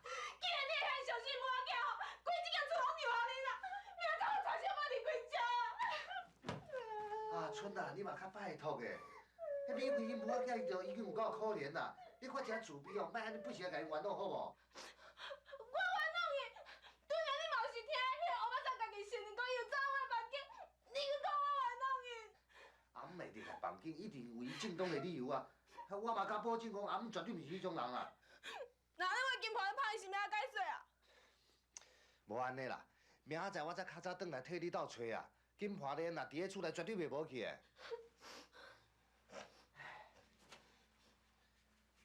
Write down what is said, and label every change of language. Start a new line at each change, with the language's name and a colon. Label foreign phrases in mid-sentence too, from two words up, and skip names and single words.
Min Nan Chinese: 既然你会遐小心无要紧，规这间厝拢留互你啦，明仔载我带小妈离开家。阿春啊，你嘛较拜托的，迄李慧英母仔囝就已经有够可怜啦，你看真自卑哦，莫安尼不时甲伊玩弄好无？我玩弄伊，对啊，你嘛有是听迄个乌巴桑家己承认讲伊有走我的房间，你去讲我玩弄伊。阿姆袂伫个房间，一定有伊正当的理由啊！我嘛敢保证讲，阿姆绝对毋是迄种人啊！那你为金婆咧拍伊是咩解释啊？无安尼啦，明仔载我再较早转来替你斗找啊。金华莲啊，伫咧厝内绝对袂无去的。